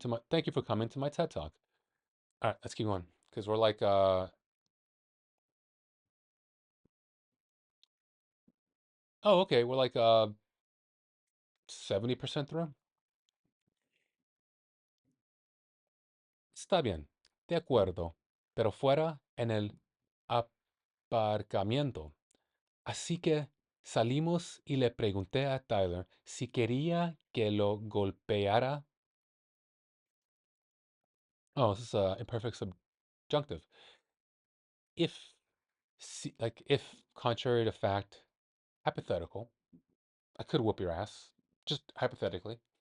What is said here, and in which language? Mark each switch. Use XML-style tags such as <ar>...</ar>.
<en>Thank you for coming to my TED Talk. All right, let's keep going because we're like, oh, okay, we're like 70% through.</en> <es>Está bien, de acuerdo, pero fuera en el aparcamiento. Así que salimos y le pregunté a Tyler si quería que lo golpeara.</es> <en>Oh, this is imperfect subjunctive. If, like, if contrary to fact, hypothetical, I could whoop your ass, just hypothetically.</en>